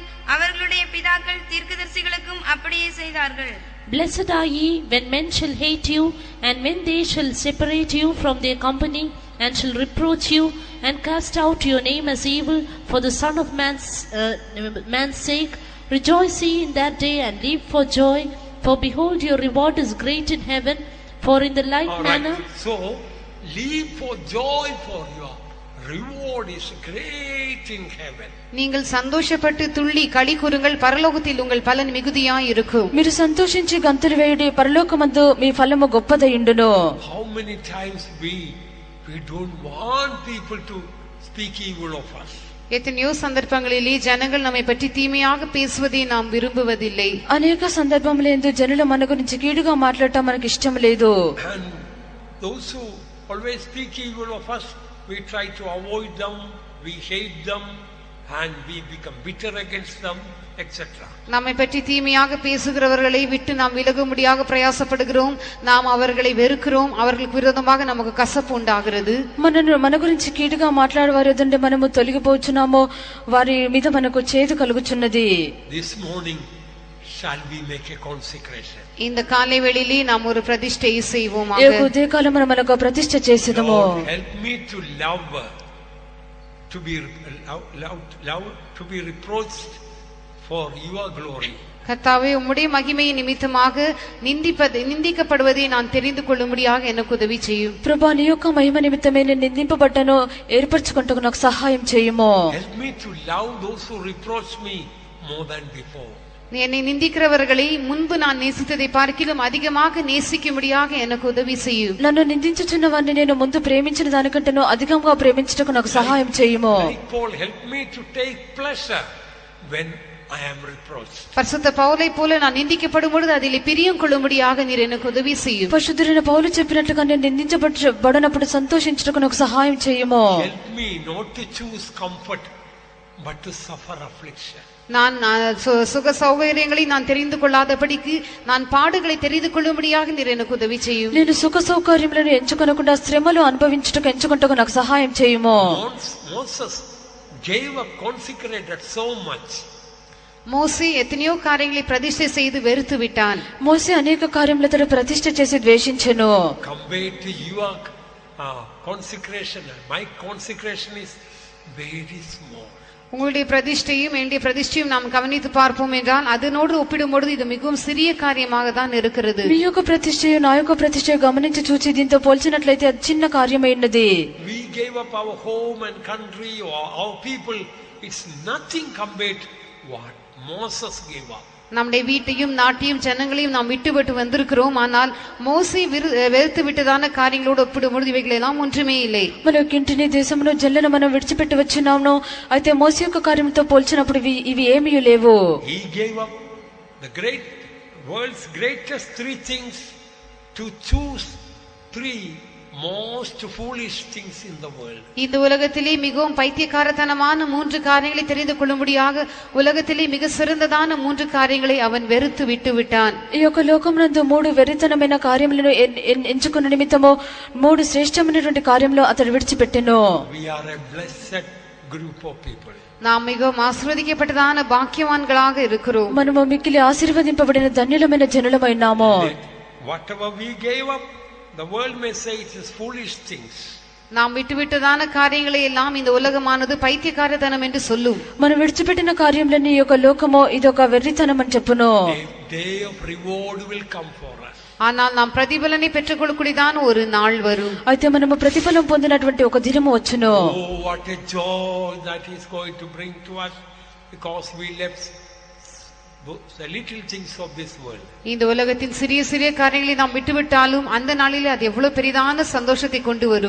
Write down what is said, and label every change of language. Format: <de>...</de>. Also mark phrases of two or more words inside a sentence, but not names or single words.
<ta>அவர்களுடைய பிதாக்கள் தீர்க்கதரிசிகளுக்கும் அப்படியே செய்தார்கள்.</ta> <en>Blessed are ye when men shall hate you, and when they shall separate you from their company, and shall reproach you, and cast out your name as evil for the Son of man's sake. Rejoice ye in that day, and leap for joy, for behold, your reward is great in heaven. For in the like manner. So leap for joy for your reward is great in heaven.</en> <ta>நீங்கள் சந்தோஷப்பட்டு துள்ளி களி கூறுங்கள், பரலோகத்தில் உங்கள் பலன் மிகுதியாய் இருக்கும்.</ta> <te>మీరు సంతోషించి గంతులు వేయుడి, పరలోకమందు మీ ఫలము గొప్పదయుండును.</te> <en>How many times we don't want people to speak evil of us.</en> <ta>எத்தனையோ சந்தர்ப்பங்களிலே ஜனங்கள் நம்மை பற்றி தீமையாக பேசுவதை நாம் விரும்புவதில்லை.</ta> <te>అనేక సందర్భములందు జనులు మన గురించి కీడుగా మాట్లాడటం మనకు ఇష్టం లేదు.</te> <en>And those who always speak evil of us, we try to avoid them, we hate them, and we become bitter against them, etc.</en> <ta>நம்மை பற்றி தீமையாக பேசுகிறவர்களை விட்டு நாம் விலகும்படியாக பிரயாசப்படுகிறோம். நாம் அவர்களை வெறுக்கிறோம். அவர்களுக்கு விரோதமாக நமக்கு கசப்பு உண்டாகிறது.</ta> <te>మన గురించి కీడుగా మాట్లాడేవారు ఎదుంటే మనము తొలగిపోవచ్చున్నామో, వారి మీద మనకు చేదు కలుగుచున్నది.</te> <en>This morning shall we make a consecration.</en> <ta>இந்த காலை வேளையிலே நாம் ஒரு பிரதிஷ்டையை செய்வோமாக.</ta> <te>ఈ ఉదయకాలం మనం మనకు ప్రతిష్ఠ చేసేదము.</te> <en>Help me to love, to be reproached for your glory.</en> <ta>கர்த்தாவே, உம்முடைய மகிமையின் நிமித்தமாக நிந்திக்கப்படுவதை நான் தெரிந்து கொள்ளும்படியாக எனக்கு உதவி செய்யும்.</ta> <te>ప్రభా, నీ యొక్క మహిమ నిమిత్తమే నేను నిందింపబడ్డాను, ఏర్పరచుకుంటకు నాకు సహాయం చేయము.</te> <en>Help me to love those who reproach me more than before.</en> <ta>என்னை நிந்திக்கிறவர்களை முன்பு நான் நேசித்ததை பார்க்கிலும் அதிகமாக நேசிக்கும்படியாக எனக்கு உதவி செய்யும்.</ta> <te>నన్ను నిందించుచున్న వారిని నేను ముందు ప్రేమించిన దానికంటేనూ అధికంగా ప్రేమించుటకు నాకు సహాయం చేయము.</te> <en>Paul, help me to take pleasure when I am reproached.</en> <ta>பரிசுத்த பவுலை போல நான் நிந்திக்கப்படும் பொழுது அதிலே பிரியம் கொள்ளும்படியாக நீர் எனக்கு உதவி செய்யும்.</ta> <te>పరిశుద్ధుడైన పౌలు చెప్పినట్లుగా నేను నిందించబడినప్పుడు సంతోషించుటకు నాకు సహాయం చేయము.</te> <en>Help me not to choose comfort but to suffer affliction.</en> <ta>நான் சுக சௌகரியங்களை நான் தெரிந்து கொள்ளாதபடிக்கு நான் பாடுகளை தெரிந்து கொள்ளும்படியாக நீர் எனக்கு உதவி செய்யும்.</ta> <te>నేను సుఖ సౌకర్యములను ఎంచుకొనకుండా శ్రమలు అనుభవించుటకు ఎంచుకుంటకు నాకు సహాయం చేయము.</te> <en>Moses gave up, consecrated so much.</en> <ta>மோசே எத்தனையோ காரியங்களை பிரதிஷ்டை செய்து வெறுத்து விட்டான்.</ta> <te>మోసే అనేక కార్యములతో ప్రతిష్ఠ చేసి ద్వేషించెను.</te> <en>Compared to your consecration, my consecration is very small.</en> <ta>உங்களுடைய பிரதிஷ்டையும் என்னுடைய பிரதிஷ்டையும் நாம் கவனித்து பார்ப்போம் என்றால் அதனோடு ஒப்பிடும்பொழுது இது மிகவும் சிறிய காரியமாக தான் இருக்கிறது.</ta> <te>మీ యొక్క ప్రతిష్ఠయు నా యొక్క ప్రతిష్ఠయు గమనించి చూచి దీంతో పోల్చినట్లయితే అది చిన్న కార్యమైనది.</te> <en>We gave up our home and country or our people. It's nothing compared to what Moses gave up.</en> <ta>நம்முடைய வீட்டையும் நாட்டையும் ஜனங்களையும் நாம் விட்டுவிட்டு வந்திருக்கிறோம். ஆனால் மோசே வெறுத்து விட்டதான காரியங்களோடு ஒப்பிடும்பொழுது இவைகள் எல்லாம் ஒன்றுமே இல்லை.</ta> <te>మన ఇంటిని దేశమును జల్లను మనం విడిచిపెట్టి వచ్చినాము. అయితే మోసే యొక్క కార్యంతో పోల్చినప్పుడు ఇవి ఏమీ లేవు.</te> <en>He gave up the world's greatest three things to choose three most foolish things in the world.</en> <ta>இந்த உலகத்திலே மிகவும் பைத்தியக்காரத்தனமான மூன்று காரியங்களை தெரிந்து கொள்ளும்படியாக உலகத்திலே மிக சிறந்ததான மூன்று காரியங்களை அவன் வெறுத்து விட்டு விட்டான்.</ta> <te>ఈ యొక్క లోకమునందు మూడు వెరితనమైన కార్యములను ఎంచుకున్న నిమిత్తము మూడు శ్రేష్టమైనటువంటి కార్యములు అతడు విడిచిపెట్టెను.</te> <en>We are a blessed group of people.</en> <ta>நாம் மிகவும் ஆசீர்வதிக்கப்பட்டதான பாக்கியவான்களாக இருக்கிறோம்.</ta> <te>మనము మిక్కిలి ఆశీర్వదింపబడిన ధన్యులమైన జనులమైనాము.</te> <en>Whatever we gave up, the world may say it is foolish things.</en> <ta>நாம் விட்டுவிட்டதான காரியங்களை எல்லாம் இந்த உலகமானது பைத்தியக்காரத்தனம் என்று சொல்லும்.</ta> <te>మనం విడిచిపెట్టిన కార్యములన్నీ ఈ యొక్క లోకము ఇదొక వెర్రితనం అని చెప్పును.</te> <en>Day of reward will come for us.</en> <ta>ஆனால் நாம் பிரதிபலனை பெற்றுக்கொள்ளக்கூடியதான ஒரு நாள் வரும்.</ta> <te>అయితే మనము ప్రతిఫలం పొందినటువంటి ఒక దినము వచ్చును.</te> <en>Oh, what a joy that is going to bring to us because we left the little things of this world.</en> <ta>இந்த உலகத்தின் சிறிய சிறிய காரியங்களை நாம் விட்டுவிட்டாலும் அந்த நாளிலே அது எவ்வளவு பெரிதான சந்தோஷத்தை கொண்டு வரும்.</ta>